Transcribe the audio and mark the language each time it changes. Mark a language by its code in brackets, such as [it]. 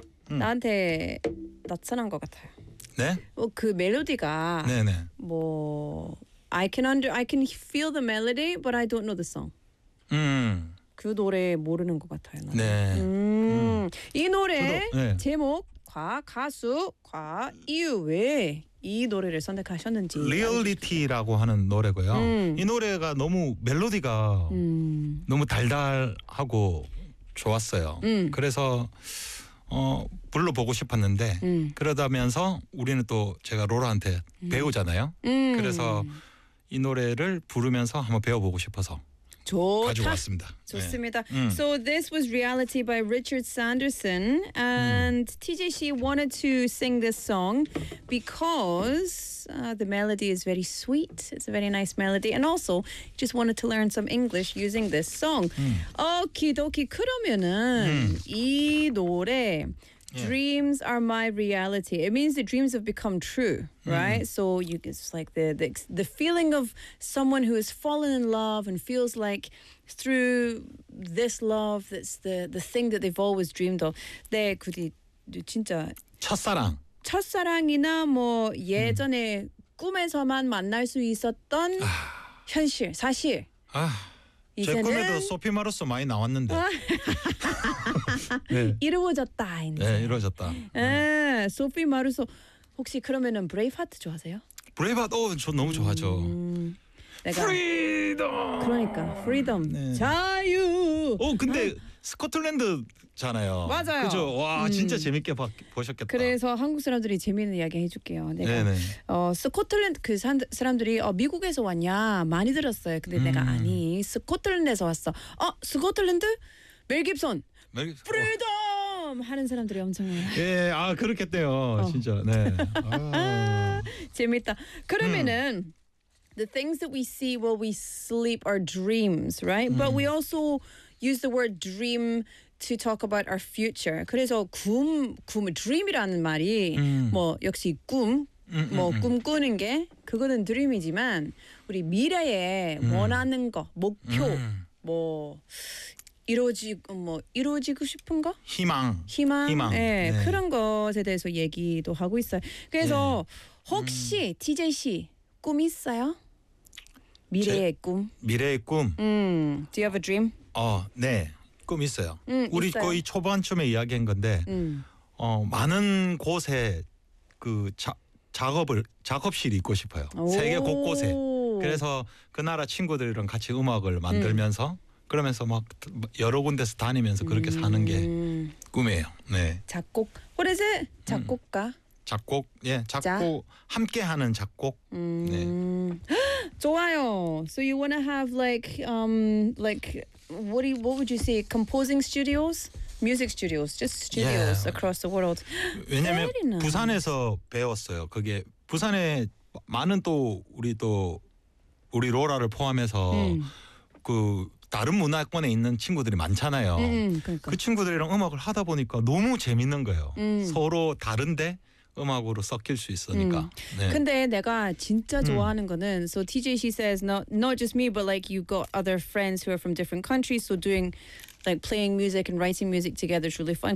[ko] 나한테 낯선한 것 같아요. 네? 뭐 그 멜로디가 네네. [en] 뭐 I can feel the melody, but I don't know the song. [ko] 그 노래 모르는 것 같아요. 나는. 네. 이 노래 저도, 네. 제목과 가수과 이유 왜 이 노래를 선택하셨는지. Reality라고 하는 노래고요. 이 노래가 너무 멜로디가 너무 달달하고 좋았어요. 그래서 불러보고 싶었는데 그러다면서 우리는 또 제가 로라한테 배우잖아요. 그래서 이 노래를 부르면서 한번 배워보고 싶어서 좋다. 가지고 왔습니다. 좋습니다. 네. [en] So this was Reality by Richard Sanderson and TJC wanted to sing this song because the melody is very sweet. It's a very nice melody and also just wanted to learn some English using this song. Okie dokie. [ko] 그러면은 이 노래 [en] Dreams are my reality. It means that dreams have become true, right? So you, it's like the feeling of someone who has fallen in love and feels like through this love, that's the thing that they've always dreamed of. [ko] 네, 그게 진짜 첫사랑. 첫사랑이나 뭐 예전에 꿈에서만 만날 수 있었던 현실, 사실. 아. 제 꿈에도 소피 마르소 많이 나왔는데 네. 이루어졌다 이제. 네 이루어졌다 소피 마르소 혹시 그러면은 브레이브하트 좋아하세요? 브레이브하트 저 너무 좋아하죠 내가 프리덤 그러니까 프리덤 네. 자유 근데 스코틀랜드잖아요 맞아요 그죠? 와 진짜 재밌게 보셨겠다 그래서 한국 사람들이 재밌는 이야기 해줄게요 내가 스코틀랜드 그 사람들이 미국에서 왔냐 많이 들었어요 근데 내가 아니 스코틀랜드에서 왔어 스코틀랜드? 멜 깁슨 프리덤 하는 사람들이 엄청해요 예, 아 그렇겠대요 진짜 네. 재밌다 그러면은 [en] The things that we see while we sleep are dreams, right? But we also use the word dream to talk about our future. [ko] 그래서 꿈, dream이라는 말이 뭐 역시 꿈, 뭐 꿈꾸는 게 그거는 dream이지만 우리 미래에 원하는 거, 목표, 뭐 이루어지고 싶은 거? 희망. 예, 네. 그런 것에 대해서 얘기도 하고 있어요. 그래서 혹시 TJC 꿈 있어요? 미래의 꿈. 미래의 꿈. [en] Do you have a dream? [ko] 네. 꿈 있어요. 우리 있어요. 거의 초반쯤에 이야기한 건데 많은 곳에 그 작업실이 있고 싶어요. 세계 곳곳에. 그래서 그 나라 친구들이랑 같이 음악을 만들면서 그러면서 막 여러 군데서 다니면서 그렇게 사는 게 꿈이에요. 네. 작곡. [en] What is it? [ko] 작곡가. 작곡, 예, 작곡 함께하는 작곡. 네. 좋아요. [en] So you wanna have like what would you say? Composing studios, music studios, just studios across the world. [ko] 왜냐면 부산에서 배웠어요. 그게 부산에 많은 또 우리 로라를 포함해서 그 다른 문화권에 있는 친구들이 많잖아요. 그러니까. 그 친구들이랑 음악을 하다 보니까 너무 재밌는 거예요. 서로 다른데. 음악으로 섞일 수 있으니까. 근데 내가 진짜 좋아하는 거는 [en] so TJC says not just me but like you got other friends who are from different countries so doing like playing music and writing music together is really fun.